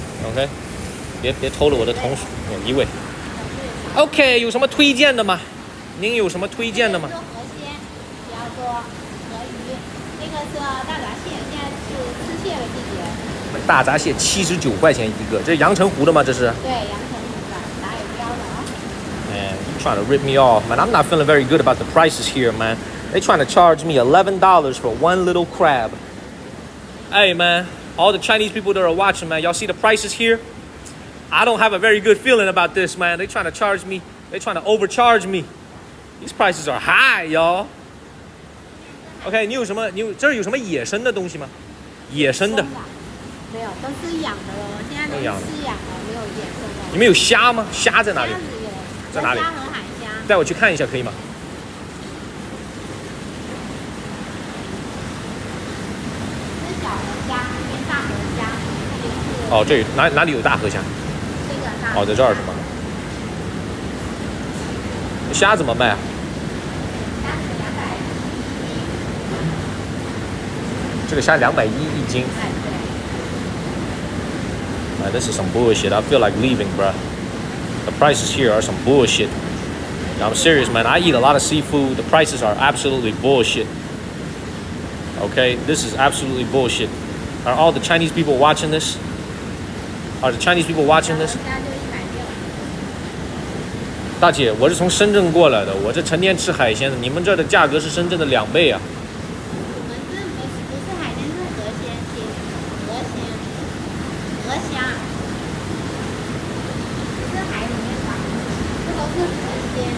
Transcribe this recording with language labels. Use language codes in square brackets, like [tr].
[zh] OK， 别偷了我的红薯。一位。OK， 有什么推荐的吗？您有什么推荐的吗？河鲜，不要做河鱼，那个是大闸蟹，现在是吃蟹的季节。大闸蟹79块钱一个，这是阳澄湖的吗？这是？对，阳澄湖的，打有标的啊。 [en] Man, you trying to rip me off, man. I'm not feeling very good about the prices here, man. They trying to charge me $11 for one little crab. Hey, man, all the Chinese people that are watching, man, y'all see the prices here? I don't have a very good feeling about this, man. They trying to charge me. They trying to overcharge me. These prices are high, y'all. [zh] OK， 这儿有什么野生的东西吗？野生的。没有，都是养的哦。现在都是饲养的，没有野生的。你们有虾吗？虾在哪里？在哪里？虾和海虾。带我去看一下可以吗？这是小河虾，这边大河虾，这边是。哦，这哪里有大河虾？这个大。哦，在这儿是吗？虾怎么卖啊？这个虾210一斤。 [en] Man, this is some bullshit. I feel like leaving, bruh. The prices here are some bullshit. I'm serious, man. I eat a lot of seafood. The prices are absolutely bullshit. Okay, this is absolutely bullshit. Are all the Chinese people watching this? Are the Chinese people watching this? [zh] 大姐，我是从深圳过来的，我这成天吃海鲜的，你们这儿的价格是深圳的2倍啊！我们这不是海鲜，是河鲜，鹅虾，不是海里面的，这都是河鲜。